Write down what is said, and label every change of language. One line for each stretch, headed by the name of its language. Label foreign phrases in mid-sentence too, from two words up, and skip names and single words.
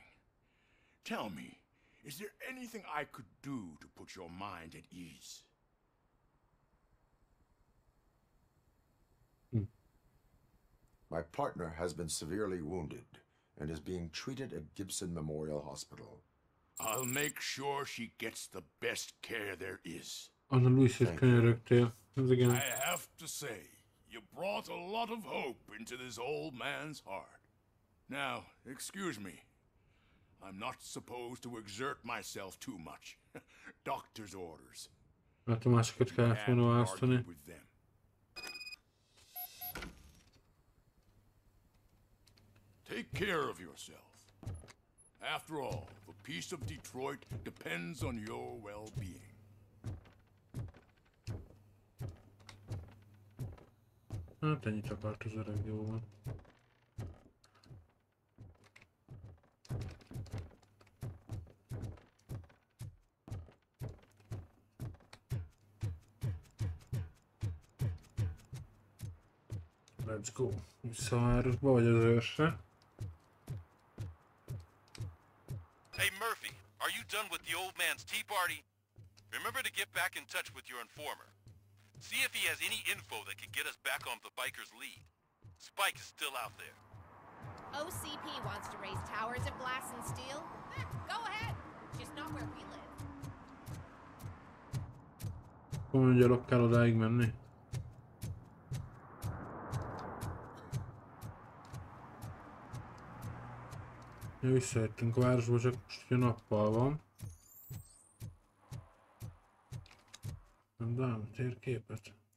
English: Tell me, is there anything I could do to put your mind at ease? My partner has been severely wounded and is being treated at Gibson Memorial Hospital. I'll make sure she gets the best care there is.
Hungarian: Az a Luis-et könyörögtél,
English: I have to say, you brought a lot of hope into this old man's heart. Now, excuse me. I'm not supposed to exert myself too much. Doctor's orders.
Hungarian: Hát a másikat kellett volna választani.
English: Take care of yourself. After all, the peace of Detroit depends on your well-being.
Hungarian: Hát ennyit akart az öreg, jó van.
English: Let's go.
Hungarian: Visszavárosba vagy az őrsre?
English: Hey Murphy, are you done with the old man's tea party? Remember to get back in touch with your informer. See if he has any info that could get us back on the biker's lead. Spike is still out there. OCP wants to raise towers of glass and steel? Go ahead. Just not where we live.
Hungarian: Komolyan gyalog kell odáig menni. Ja, visszajöttünk a városba, csak most ugye nappal van. De ám térképet.